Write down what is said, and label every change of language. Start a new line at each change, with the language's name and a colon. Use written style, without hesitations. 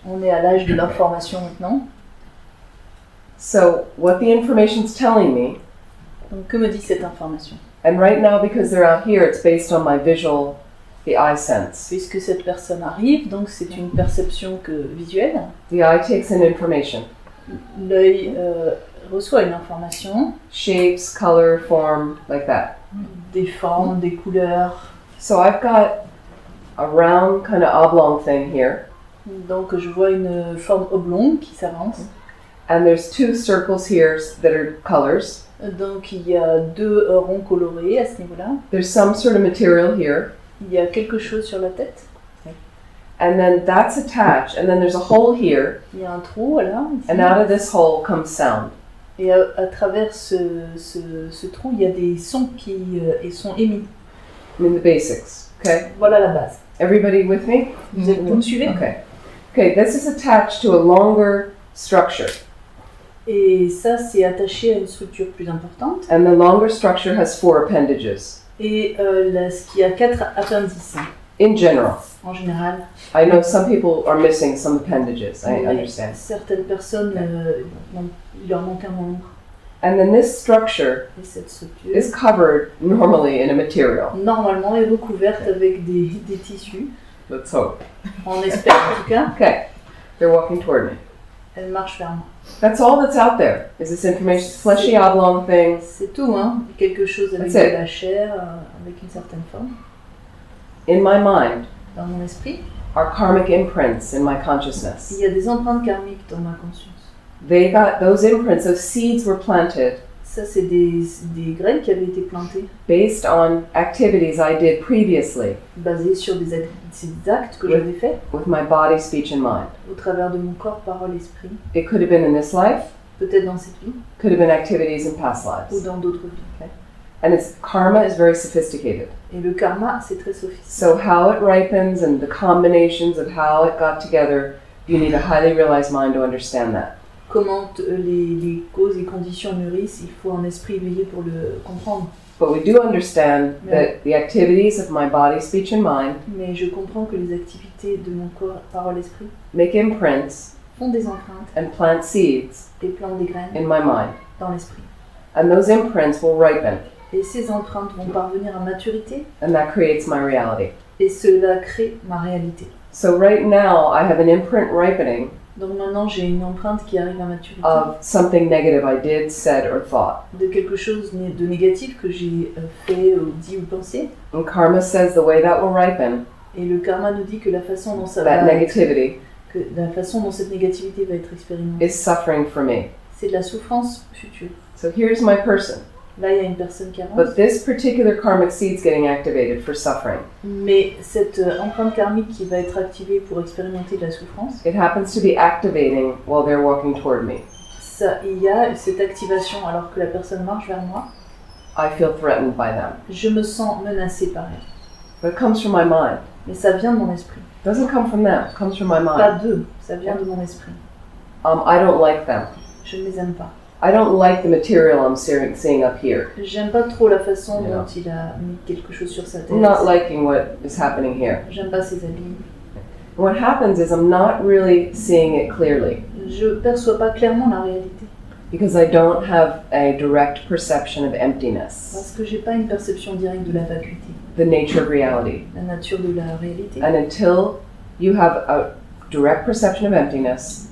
French: On est à l'âge de l'information maintenant.
English: So what the information's telling me,
French: Donc, que me dit cette information?
English: and right now because they're out here, it's based on my visual, the eye sense.
French: Puisque cette personne arrive, donc c'est une perception visuelle.
English: The eye takes in information.
French: L'œil reçoit une information,
English: Shapes, color, form, like that.
French: des formes, des couleurs.
English: So I've got a round kind of oblong thing here,
French: Donc je vois une forme oblongue qui s'avance.
English: and there's two circles here that are colors.
French: Donc il y a deux ronds colorés à ce niveau-là.
English: There's some sort of material here,
French: Il y a quelque chose sur la tête.
English: and then that's attached, and then there's a hole here,
French: Il y a un trou là. Ici.
English: and out of this hole comes sound.
French: Et à travers ce trou, il y a des sons qui sont émis.
English: I mean the basics, okay?
French: Voilà la base.
English: Everybody with me?
French: Vous me suivez?
English: Okay. Okay, this is attached to a longer structure,
French: Et ça, c'est attaché à une structure plus importante.
English: and the longer structure has 4 appendages.
French: Et ce qui a 4 appendices,
English: In general,
French: en général.
English: I know some people are missing some appendages, I
French: Mais
English: understand.
French: certaines personnes, il leur manque un membre.
English: And then this structure
French: Et cette structure,
English: is covered normally in a material.
French: normalement, est recouverte avec des tissus.
English: Let's hope.
French: On espère en tout cas.
English: Okay, they're walking toward me.
French: Elle marche vers moi.
English: That's all that's out there, is this information, fleshy oblong thing.
French: C'est tout, hein. Quelque chose avec
English: That's it.
French: de la chair, avec une certaine forme.
English: In my mind
French: Dans mon esprit,
English: are karmic imprints in my
French: il
English: consciousness.
French: y a des empreintes karmiques dans ma conscience.
English: They got those imprints, those seeds were planted
French: Ça, c'est des graines qui avaient été plantées,
English: based on activities I did previously
French: basées sur des actes que Oui. j'avais faits
English: with my body, speech, and mind.
French: au travers de mon corps, parole, esprit.
English: It could have been in this life,
French: Peut-être dans cette vie
English: could have been activities in past
French: ou
English: lives.
French: dans d'autres vies.
English: And its karma is very sophisticated.
French: Et le karma, c'est très sophistiqué.
English: So how it ripens and the combinations of how it got together, you need a highly realized mind to understand that.
French: Comment les causes et conditions mûrissent, il faut un esprit éveillé pour le comprendre.
English: But we do understand that the activities of my body, speech, and mind
French: Mais je comprends que les activités de mon corps, parole, esprit
English: make imprints
French: font des empreintes
English: and plant seeds
French: et plantent des graines
English: in my mind.
French: dans l'esprit.
English: And those imprints will ripen,
French: Et ces empreintes vont parvenir à maturité
English: and that creates my reality.
French: et cela crée ma réalité.
English: So right now, I have an imprint ripening
French: Donc maintenant, j'ai une empreinte qui arrive à maturité
English: of something negative I did, said, or thought.
French: de quelque chose de négatif que j'ai fait, dit ou pensé.
English: And karma says the way that will ripen,
French: Et le karma nous dit que la façon dont ça
English: that
French: va
English: negativity,
French: que la façon dont cette négativité va être expérimentée,
English: is suffering for me.
French: c'est de la souffrance future.
English: So here's my person.
French: Là, il y a une personne qui avance.
English: But this particular karmic seed's getting activated for suffering.
French: Mais cette empreinte karmique qui va être activée pour expérimenter de la souffrance,
English: It happens to be activating while they're walking toward me.
French: ça, il y a cette activation alors que la personne marche vers moi.
English: I feel threatened by them.
French: Je me sens menacée par elle.
English: But it comes from my mind.
French: Mais ça vient de mon esprit.
English: It doesn't come from them, it comes from my
French: Pas
English: mind.
French: d'eux, ça vient de mon esprit.
English: I don't like them.
French: Je ne les aime pas.
English: I don't like the material I'm seeing up here.
French: J'aime pas trop la façon
English: Yeah.
French: dont il a mis quelque chose sur sa tête.
English: I'm not liking what is happening here.
French: J'aime pas ses habits.
English: What happens is I'm not really seeing it clearly
French: Je perçois pas clairement la réalité.
English: because I don't have a direct perception of emptiness,
French: Parce que j'ai pas une perception directe de la vacuité,
English: the nature of reality.
French: la nature de la réalité.
English: And until you have a direct perception of emptiness,